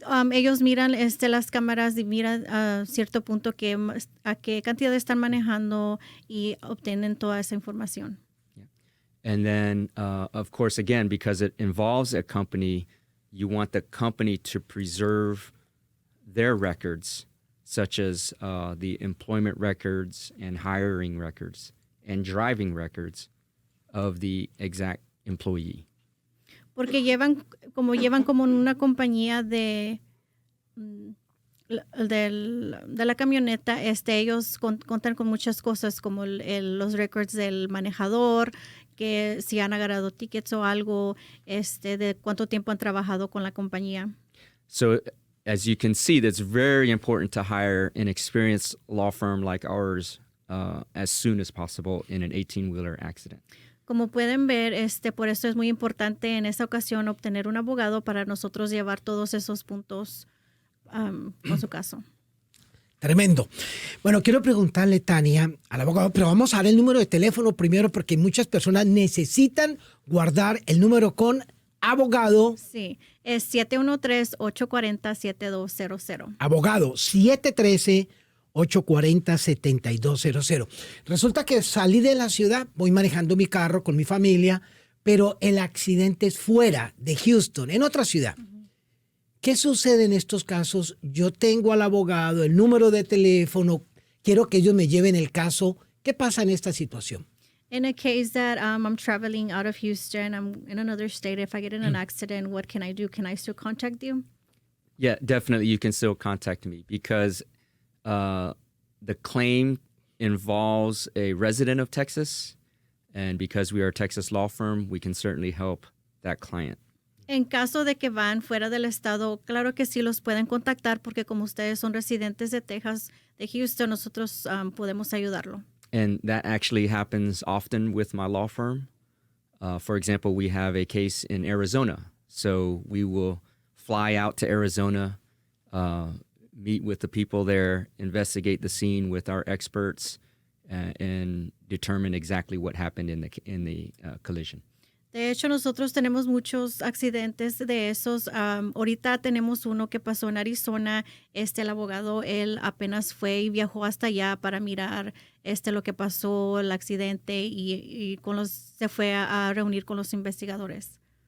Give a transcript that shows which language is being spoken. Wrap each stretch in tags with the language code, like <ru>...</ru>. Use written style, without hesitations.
<es>Ellos miran las cámaras y miran a cierto punto a qué cantidad están manejando y obtienen toda esa información.</es> <en>Yeah. And then, of course, again, because it involves a company, you want the company to preserve their records, such as the employment records and hiring records and driving records of the exact employee.</en> <es>Porque llevan como una compañía de la camioneta, ellos contan con muchas cosas como los records del manejador, que si han agarrado tickets o algo, de cuánto tiempo han trabajado con la compañía.</es> <en>So as you can see, that's very important to hire an experienced law firm like ours as soon as possible in an 18-wheeler accident.</en> <es>Como pueden ver, por eso es muy importante en esta ocasión obtener un abogado para nosotros llevar todos esos puntos con su caso. Tremendo. Bueno, quiero preguntarle, Tania, al abogado, pero vamos a dar el número de teléfono primero porque muchas personas necesitan guardar el número con abogado. Sí, es 713-840-7200. Abogado, 713-840-7200. Resulta que salí de la ciudad, voy manejando mi carro con mi familia, pero el accidente es fuera de Houston, en otra ciudad. ¿Qué sucede en estos casos? Yo tengo al abogado, el número de teléfono, quiero que ellos me lleven el caso. ¿Qué pasa en esta situación?</es> <en>In a case that I'm traveling out of Houston, I'm in another state, if I get in an accident, what can I do? Can I still contact you? Yeah, definitely you can still contact me because the claim involves a resident of Texas, and because we are a Texas law firm, we can certainly help that client.</en> <es>En caso de que van fuera del estado, claro que sí los pueden contactar porque como ustedes son residentes de Texas, de Houston, nosotros podemos ayudarlo.</es> <en>And that actually happens often with my law firm. For example, we have a case in Arizona. So we will fly out to Arizona, meet with the people there, investigate the scene with our experts, and determine exactly what happened in the collision.</en> <es>De hecho, nosotros tenemos muchos accidentes de esos. Ahorita tenemos uno que pasó en Arizona. El abogado, él apenas fue y viajó hasta allá para mirar lo que pasó, el accidente, y se fue a reunir con los investigadores.</es>